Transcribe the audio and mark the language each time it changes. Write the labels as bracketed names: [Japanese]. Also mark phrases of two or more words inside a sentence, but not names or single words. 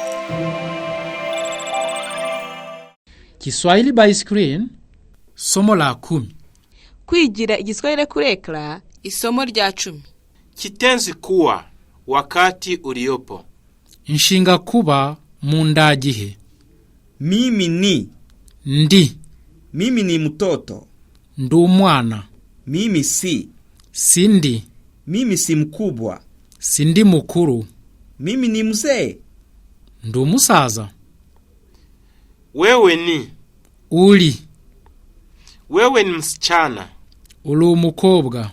[Swahili] Kiswahili [English] by screen, [Swahili] somo la 10. [Kinyarwanda] Kwigira igiswahili kuri ekra, isomo rya 10. [Swahili] Kitenzi kuwa, wakati uliopo. [Kinyarwanda] Inshinga kuba mu ndagihe. [Swahili] Mimi ni. [Kinyarwanda] Ndi. [Swahili] Mimi ni mtoto. [Kinyarwanda] Ndi umwana. [Swahili] Mimi si. [Kinyarwanda] Sindi. [Swahili] Mimi si mkubwa. [Kinyarwanda] Sindi mukuru. [Swahili] Mimi ni mzee. [Kinyarwanda] Ndi umusaza. [Swahili] Wewe ni. [Kinyarwanda] Uli. [Swahili] Wewe ni msichana. [Kinyarwanda] Uli umukobwa.